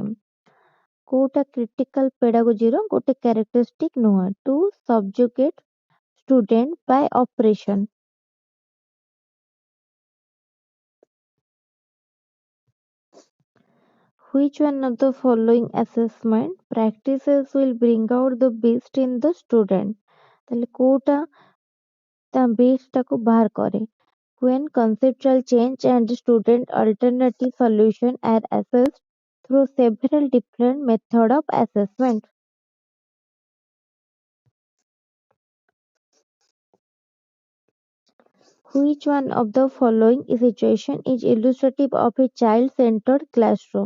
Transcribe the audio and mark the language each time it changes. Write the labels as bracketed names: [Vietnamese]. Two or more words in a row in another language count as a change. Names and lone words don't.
[Odia] କୋଉଟା [English] critical pedagogy [Odia] ର ଗୋଟେ characteristic ନୁହଁ? [English] To subjugate student by oppression. Which one of the following assessment practices will bring out the best in the student? [Odia] ତାହେଲେ କୋଉଟା ତା best ଟାକୁ ବାହାର କରେ? [English] When conceptual change and student alternative solution are assessed through several different method of assessment. Which one of the following situation is illustrative of a child-centered classroom?